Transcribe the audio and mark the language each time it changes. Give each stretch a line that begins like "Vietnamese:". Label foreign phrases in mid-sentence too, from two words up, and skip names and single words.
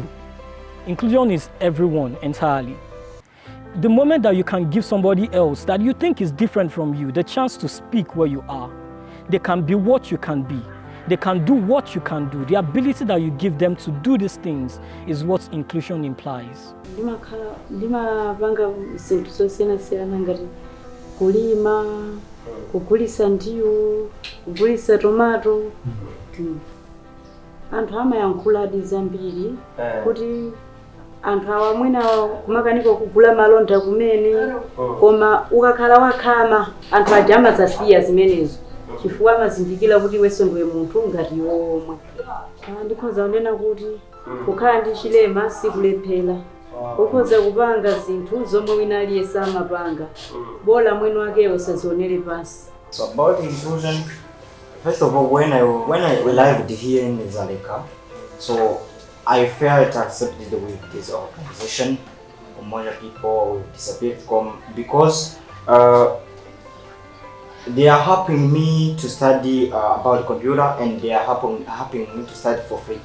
English: Inclusion is everyone entirely. The moment that you can give somebody else that you think is different from you the chance to speak where you are, they can be what you can be. They can do what you can do. The ability that you give them to do these things is what inclusion implies.
Nyanja: Lima banga isentu sosiyana siyana ngati kulima, kugulisa ndiwo, kugulisa tomato. Anthu amayankhula zambiri kuti anthu awa mwina kumakaniko kugula malonda kumene koma ukakhala wakhama anthu aja amazasiya zimenezo. Chifukwa amazindikira kuti iwenso ndiwe munthu ngati omwe. Ndikhoza kunena kuti kukhala ndi chilema sikulephera. Ukhoza kupanga zinthu zomwe wina aliyense amapanga. Bola mwini wakewo usazionere pansi.
English: So about inclusion, first of all, when I arrived here in Dzaleka, so I felt accepted with this organization, Umoja People with Disabilities, because they are helping me to study about computer, and they are helping me to study for free.